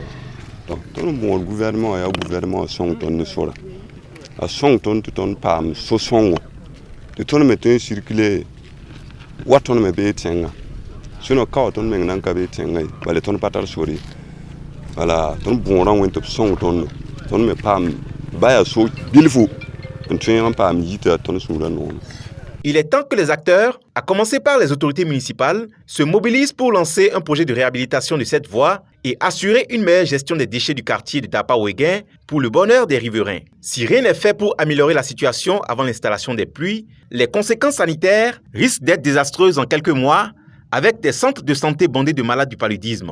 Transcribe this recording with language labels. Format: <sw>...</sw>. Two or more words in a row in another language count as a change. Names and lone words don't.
<mos>tõnd n bõod gouvernement yaa gouvernement sõng tõnd ne sora a sõng tõnd tɩ tõnd paam so-sõngo tɩ tõnd me tõe n circuler wa tõnd me bee tẽngã sẽn ka wa tõnd meng nan ka bee tẽngã ye bale tõnd pa tar sor ye wala tõnd bõorã wẽ tɩ b sõng tõnd me paam baya so bilfo n tõeg n paam yita tõnd sũurã noome.</mos> <fr>Il est temps que les acteurs, à commencer par les autorités municipales, se mobilisent pour lancer un projet de réhabilitation de cette voie et assurer une meilleure gestion des déchets du quartier de Dapa-Ouéguin pour le bonheur des riverains. Si rien n'est fait pour améliorer la situation avant l'installation des pluies, les conséquences sanitaires risquent d'être désastreuses en quelques mois avec des centres de santé bondés de malades du paludisme.</fr>